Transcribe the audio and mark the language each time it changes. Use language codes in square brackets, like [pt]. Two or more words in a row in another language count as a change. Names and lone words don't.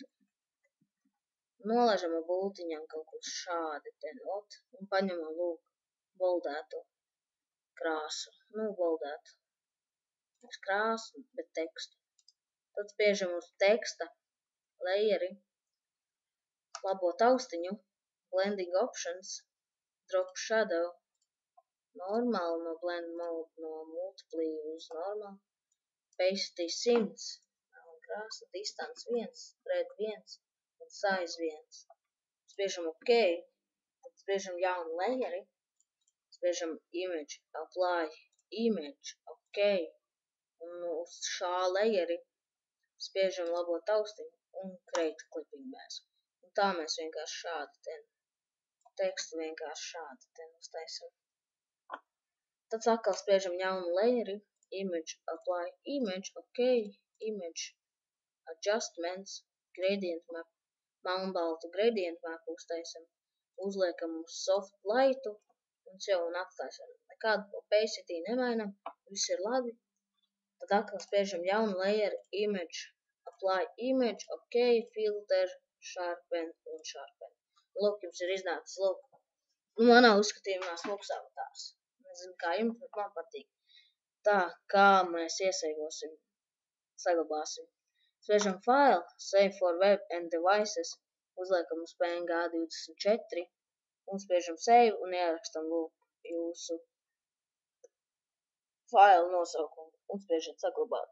[lv] Nolaižam ar bultiņām kaut ko šādi te un paņemam lūk boldēto krāsu, boldētu krāsu, bet tekstu. Tad spiežam uz teksta layeri, labo taustiņu, [en] blending options, drop shadow, [lv] normāli no [en] blend mode, [lv] no multiply uz normāli, opacity 100, krāsa, distance 1, spread 1 un size 1. Spiežam OK, tad spiežam jaunu layeri, spiežam [en] image, apply, image, [lv] OK, un uz šā layeri spiežam labo taustiņu un [en] create clipping mask. [lv] Un tā mēs vienkārši šādi tekstu vienkārši šādi uztaisam. Tad atkal spiežam jaunu layeri, [en] image, apply, image, OK, image, adjustments, gradient map, [lv] melnbaltu [en] gradient map [lv] uztaisam, uzliekam uz soft lightu un atklāsim. Nekādu opacity nemainam, viss ir labi. Tad atkal spiežam jaunu layeri, [en] image, apply, image, OK, filter, sharpen un sharpen. [lv] Lūk, jums ir iznācis, manā uzskatījumā smuks avatārs. Nezinu, kā jums, bet man patīk. Tā, kā mēs iesaivosim, saglabāsim. [en] Spiežam File, Save for Web and Devices, [lv] uzliekam uz PNG 24 un spiežam Save un ierakstam jūsu failu nosaukumu un spiežat saglabāt.